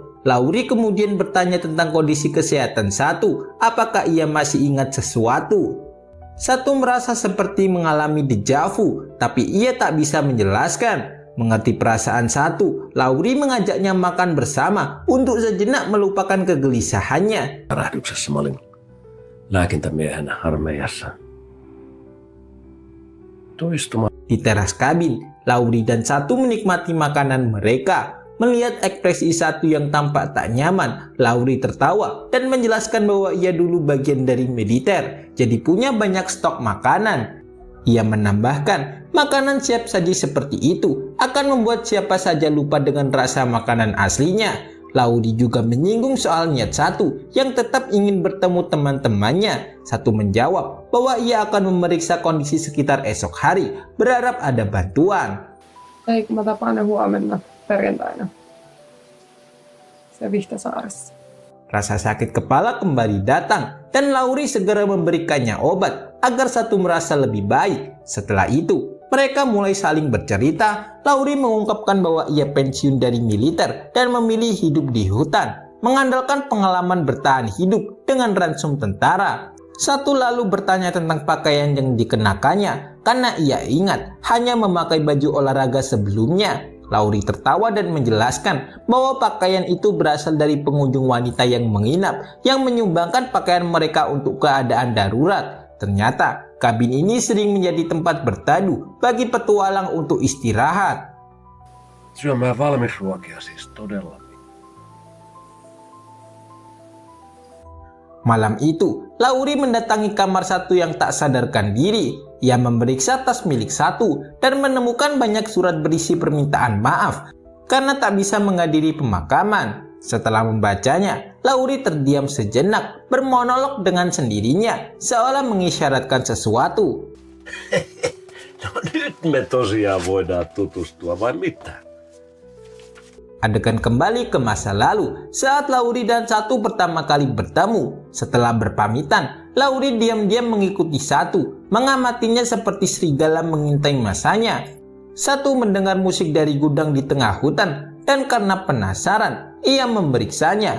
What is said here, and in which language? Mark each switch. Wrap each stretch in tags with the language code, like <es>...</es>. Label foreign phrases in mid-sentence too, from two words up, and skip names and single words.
<id>Lauri kemudian bertanya tentang kondisi kesehatan Satu, apakah ia masih ingat sesuatu. Satu merasa seperti mengalami dejavu, tapi ia tak bisa menjelaskan. Mengerti perasaan Satu, Lauri mengajaknya makan bersama untuk sejenak melupakan kegelisahannya.</id> <fi>Räjähdyksessä mä olin lääkintämiehenä armeijassa. Toistuma.</fi> <id>Di teras kabin, Lauri dan Satu menikmati makanan mereka. Melihat ekspresi Satu yang tampak tak nyaman, Lauri tertawa dan menjelaskan bahwa ia dulu bagian dari militer, jadi punya banyak stok makanan. Ia menambahkan, makanan siap saji seperti itu akan membuat siapa saja lupa dengan rasa makanan aslinya. Lauri juga menyinggung soal niat Satu yang tetap ingin bertemu teman-temannya. Satu menjawab bahwa ia akan memeriksa kondisi sekitar esok hari, berharap ada bantuan.</id> <fi>Ei, kun mä tapaan ne huomenna perjantaina. Se Vihtasaaressa.</fi> <id>Rasa sakit kepala kembali datang dan Lauri segera memberikannya obat agar Satu merasa lebih baik. Setelah itu, mereka mulai saling bercerita. Lauri mengungkapkan bahwa ia pensiun dari militer dan memilih hidup di hutan, mengandalkan pengalaman bertahan hidup dengan ransum tentara. Satu lalu bertanya tentang pakaian yang dikenakannya karena ia ingat hanya memakai baju olahraga sebelumnya. Lauri tertawa dan menjelaskan bahwa pakaian itu berasal dari pengunjung wanita yang menginap yang menyumbangkan pakaian mereka untuk keadaan darurat. Ternyata kabin ini sering menjadi tempat berteduh bagi petualang untuk istirahat.</id> <fi>Syömään valmisruokia siis todella.</fi> <id>Malam itu, Lauri mendatangi kamar Satu yang tak sadarkan diri. Ia memeriksa tas milik Satu dan menemukan banyak surat berisi permintaan maaf karena tak bisa menghadiri pemakaman. Setelah membacanya, Lauri terdiam sejenak, bermonolog dengan sendirinya, seolah mengisyaratkan sesuatu.</id> <fi>No nyt me tosiaan voidaan tutustua vai mitä?</fi> <id>Adegan kembali ke masa lalu saat Lauri dan Satu pertama kali bertemu. Setelah berpamitan, Lauri diam-diam mengikuti Satu, mengamatinya seperti serigala mengintai masanya. Satu mendengar musik dari gudang di tengah hutan dan karena penasaran, ia memeriksanya.</id>